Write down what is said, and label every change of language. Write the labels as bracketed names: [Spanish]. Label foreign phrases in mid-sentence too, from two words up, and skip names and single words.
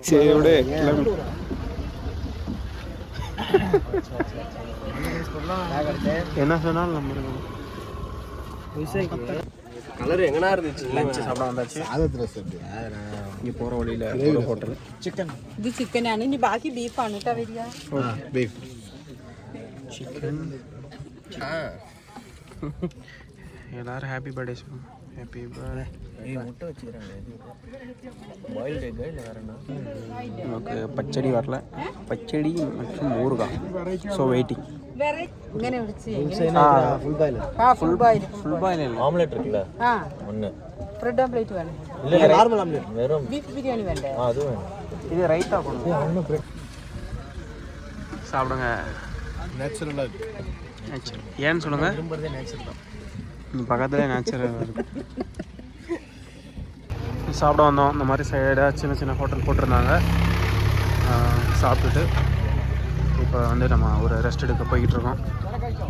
[Tamil] சரி விடு. என்ன சொன்னாலும் நம்ம இருக்கணும். கலர் எங்கன்னா இருந்துச்சு. லஞ்சு சாப்பிட வந்தாச்சு. இங்கே போகிற வழியில் ஒரு ஹோட்டல். சிக்கன் [Malayalam] ഇത് ചിക്കനാണ് ഇനി ബാക്കി ബീഫാണ് കേട്ടോ വരിക. [English] beef chicken. [Tamil] எல்லாரும் [English] happy birthday [Tamil] சொல்லுங்க. [English] happy birthday. [Tamil] முட்டை வச்சுக்கிறாங்க. [English] boiled egg [Tamil] இல்லை வேற என்ன? நமக்கு பச்சடி வரல. பச்சடி மற்றும் ஊறுகாய். [English] so waiting. [Malayalam] വേറെ ഇങ്ങനെ വിളിച്ച് [English] full boil. full boil full boil [Tamil] இல்லை. ஆம்லெட் இருக்குல்ல ആ ஒன்று. [English] bread omelette [Malayalam] വേണം. [Tamil] இல்லை [English] normal omelette. [Tamil] வெறும் [Malayalam] ബീഫ് ബിരിയാണി വേണ്ടേ? [Tamil] அது வேணும். இது ரைத்தா கொடுங்க. சாப்பிடுங்க. நேச்சுரலாக இருக்கு. நேச்சுரல் ஏன்னு சொல்லுங்கள். விரும்புறதே நேச்சுரல் தான். பக்கத்தில் நேச்சுரல் இருக்குது. சாப்பிட வந்தோம். இந்த மாதிரி சைடாக சின்ன சின்ன ஹோட்டல் போட்டிருந்தாங்க. சாப்பிட்டுட்டு இப்போ வந்து நம்ம ஒரு ரெஸ்ட் எடுக்க போய்கிட்டு இருக்கோம்.